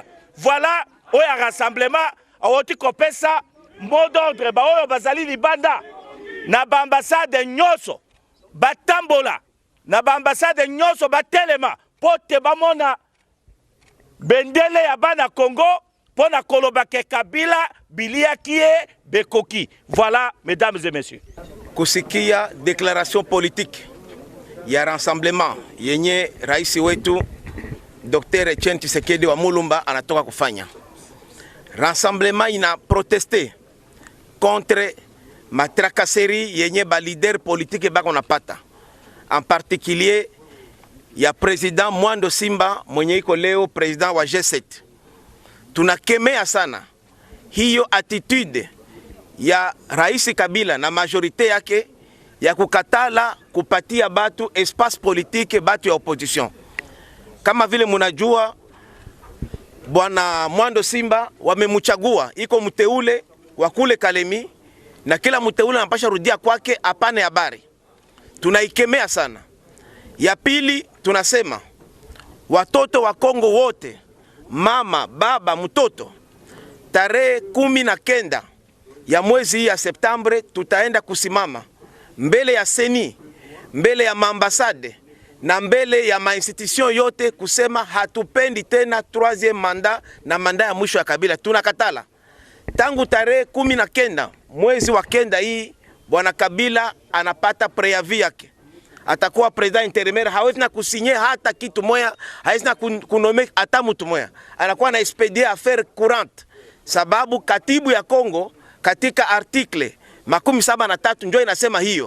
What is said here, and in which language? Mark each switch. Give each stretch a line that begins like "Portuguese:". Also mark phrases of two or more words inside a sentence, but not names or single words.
Lingala: Voilà oya rassemblement awoti kopesa
French: mot d'ordre
Lingala: ba oyo bazali libanda na ambassade nyonso batambola na ambassade nyonso batelema pote bamona bendele ya bana Congo pona koloba ke Kabila bilia kie bekoki.
French: Voilà, mesdames et messieurs.
Swahili: Kusikia
French: déclaration politique
Swahili: ya rassemblement yenye rais wetu Dr. Etienne Tshisekedi wa Mulumba anatoka kufanya. Rassemblement ina
French: protester contre matracasserie
Swahili: yenye ba
French: leader politique
Swahili: bako napata.
French: En particulier
Swahili: ya président Mwando Simba mwenye iko leo président wa G7. Tunakemea sana hiyo attitude ya Rais Kabila na majorite yake ya kukatala kupatia batu
French: espace politique
Swahili: batu ya opposition. Kama vile munajua bwana Mwando Simba wamemuchagua, iko mteule wa kule Kalemi na kila mteule anapasha rudia kwake apane habari. Tunaikemea sana. Ya pili tunasema watoto wa Kongo wote, mama, baba, mtoto, tarehe 19 ya mwezi ya Septembre tutaenda kusimama mbele ya Seni, mbele ya maambasade na mbele ya mainstitution yote kusema hatupendi tena 3e mandat na mandat ya mwisho ya Kabila. Tunakatala. Tangu tarehe 19 mwezi wa kenda hii bwana Kabila anapata preavis yake. Atakuwa
French: president intérimaire,
Swahili: hawezi na kusinye hata kitu moya, hawezi na kunome hata mtu moya. Anakuwa na
French: expedie affaire courante.
Swahili: Sababu katibu ya Kongo katika article 73 njoo inasema hiyo.